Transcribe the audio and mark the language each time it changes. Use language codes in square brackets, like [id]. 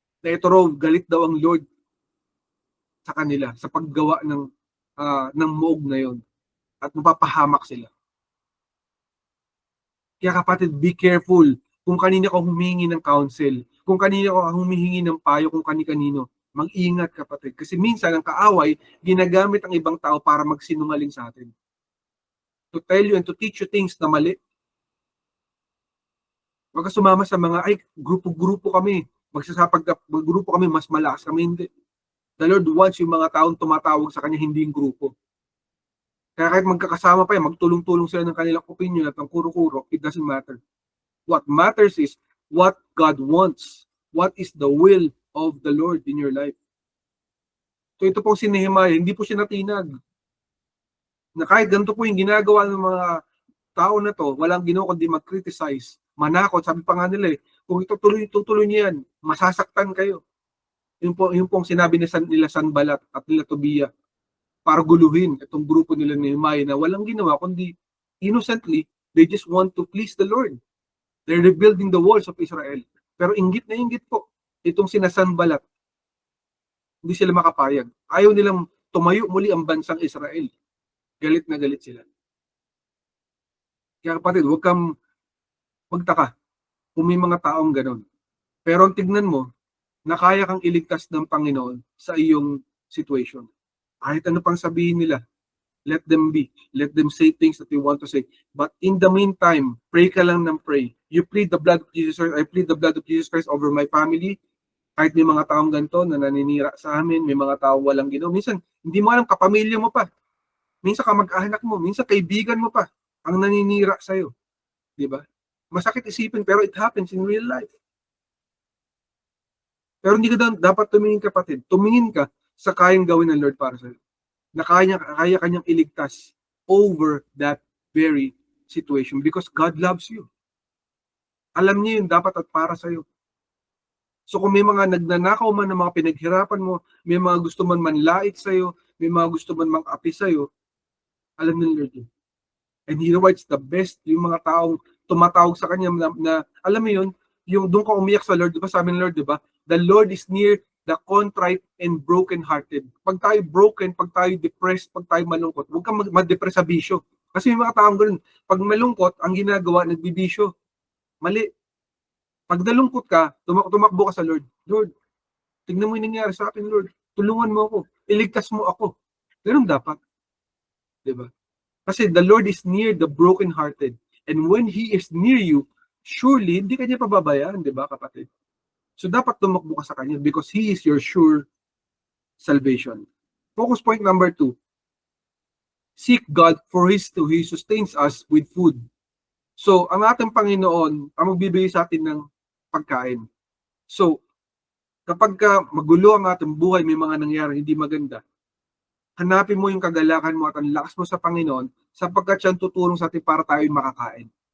[tl] Na ito raw, galit daw ang Lord sa kanila sa paggawa ng muog na yon at mapapahamak sila. Kaya kapatid, [en] be careful [tl] kung kanina ka humingi ng counsel, kung kanina ka humihingi ng payo, kung kani-kanino. Mag-ingat kapatid. Kasi minsan ang kaaway, ginagamit ang ibang tao para magsinungaling sa atin. [en] To tell you and to teach you things [tl] na mali. Huwag ka sumama sa mga, grupo-grupo kami. Grupo kami, mas malakas kami. Hindi. [en] The Lord wants [tl] yung mga taong tumatawag sa Kanya, hindi yung grupo. Kaya kahit magkakasama pa yan, magtulong-tulong sila ng kanilang opinion at ng kuro-kuro, [en] it doesn't matter. What matters is what God wants. What is the will of the Lord in your life? [tl] So ito pong si Nehemiah, hindi po siya natinag. Na kahit ganito po yung ginagawa ng mga tao na to, walang ginawa kundi mag-criticize, manakot. Sabi pa nga nila kung itutuloy niyo yan, masasaktan kayo. Yung pong sinabi nila Sanballat at nila Tobiah para guluhin itong grupo nila ni Nehemiah na walang ginawa kundi [en] innocently, they just want to please the Lord. They're rebuilding the walls of Israel. [tl] Pero inggit na inggit po itong sina Sanballat. Hindi sila makapayag. Ayaw nilang tumayo muli ang bansang Israel. Galit na galit sila. Kaya kapatid, huwag kang magtaka kung may mga taong ganon. Pero tignan mo, na kaya kang iligtas ng Panginoon sa iyong situation. Kahit ano pang sabihin nila, [en] let them be. Let them say things that they want to say. But in the meantime, pray [tl] ka lang ng [en] pray. You plead the blood of Jesus Christ. I plead the blood of Jesus Christ over my family. [tl] Kahit may mga taong ganito na naninira sa amin, may mga taong walang ginawa. Minsan, hindi mo alam, kapamilya mo pa. Minsan kamag-anak mo, minsan kaibigan mo pa ang naninira sa'yo. Di ba? Masakit isipin, pero [en] it happens in real life. [tl] Pero hindi ka dapat tumingin, kapatid. Tumingin ka sa kayang gawin ng Lord para sa'yo. Na kaya kanyang iligtas [en] over that very situation because God loves you. [tl] Alam niya yun dapat at para sa'yo. So kung may mga nagnanakaw man ng mga pinaghirapan mo, may mga gusto man manlait sa'yo, may mga gusto man mang-api sa'yo, alam ng Lord yun. [en] And He provides the best, [tl] yung mga taong tumatawag sa Kanya na alam mo yun, yung doon ka umiyak sa Lord, di ba? Sabi ng Lord, di ba? [en] The Lord is near the contrite and broken-hearted. [tl] Pag tayo broken, pag tayo depressed, pag tayo malungkot, huwag kang ma-depress sa bisyo. Kasi may mga taong ganun. Pag malungkot, ang ginagawa, nagbibisyo. Mali. Pag nalungkot ka, tumakbo ka sa Lord. Lord, tignan mo yung nangyari sa akin, Lord. Tulungan mo ako. Iligtas mo ako. Ganun dapat. Diba? [en] Kasi the Lord is near the broken-hearted. And when He is near you, surely, [tl] hindi ka niya pababayaan, di ba, kapatid? [en] So, [tl] dapat tumakbo ka sa Kanya [en] because He is your sure salvation. Focus point number 2. Seek God for He sustains us with food. [tl] So, ang ating Panginoon, ang magbibigay sa atin ng pagkain. So, kapag magulo ang ating buhay, may mga nangyari hindi maganda, hanapin mo yung kagalakan mo at ang lakas mo sa Panginoon sapagkat siyang tutulong sa atin para tayo makakain.